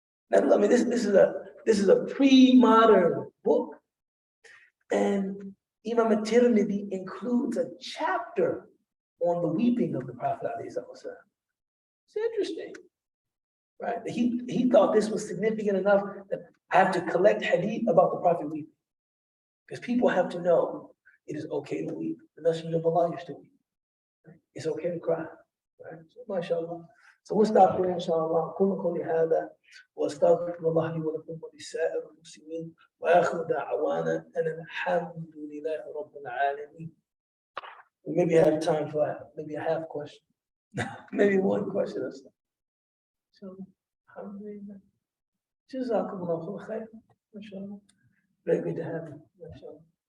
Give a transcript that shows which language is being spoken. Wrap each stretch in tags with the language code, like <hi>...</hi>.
<en>Now, I mean, this is a pre-modern book, and Imam at-Tirmidhi includes a chapter on the weeping of the Prophet alayhi wasallam. It's interesting. Right? He thought this was significant enough that I have to collect hadith about the Prophet weeping. Because people have to know it is okay to weep. The Messenger of Allah used to weep. It's okay to cry. Right? So, mashallah. So we'll stop there, inshallah.</en> <ar>كل قولي هذا واستغفر الله لي ولكم ولسائر المسلمين وآخر دعوانا أن الحمد لله رب العالمين.</ar> <en>We maybe have time for maybe a half question. Maybe one question or so. So, alhamdulillah. Jazakumullahu khair. MashaAllah. Very good to have you. MashaAllah.</en>